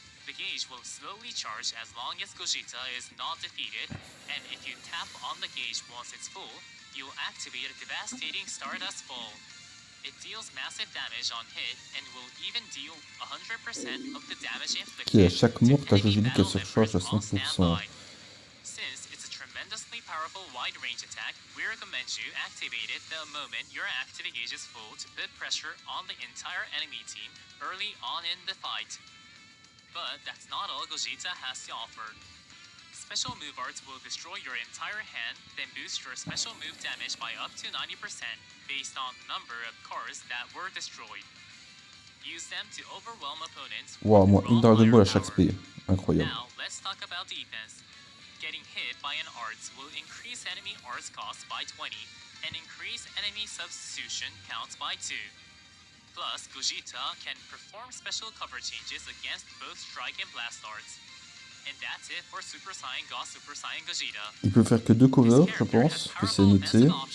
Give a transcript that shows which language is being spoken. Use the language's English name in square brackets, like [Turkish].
[English] The gauge will slowly charge as long as Gogeta is not defeated, and if you tap on the gauge once it's full, you'll activate a devastating Stardust Ball. It deals massive damage on hit and will even deal 100% of the damage inflicted. [French] Qui à chaque mort, ta jauge unique se recharge à 100%. [English] Since it's a tremendously powerful wide range attack, we recommend you activate it the moment your active gauge is full to put pressure on the entire enemy team early on in the fight. But that's not all Gogeta has to offer. Special move arts will destroy your entire hand, then boost your special move damage by up to 90% based on the number of cards that were destroyed. Use them to overwhelm opponents. [French] Wow, moi, une Dragon Ball à chaque spé. Incroyable. [English] Now, let's talk about defense. Getting hit by an arts will increase enemy arts cost by 20 and increase enemy substitution counts by 2. Plus, Gogeta can perform special cover changes against both Strike and Blast Arts. And that's it for Super Saiyan God, Super Saiyan Gogeta. [French] Il peut faire que 2 covers, je pense, que c'est noté.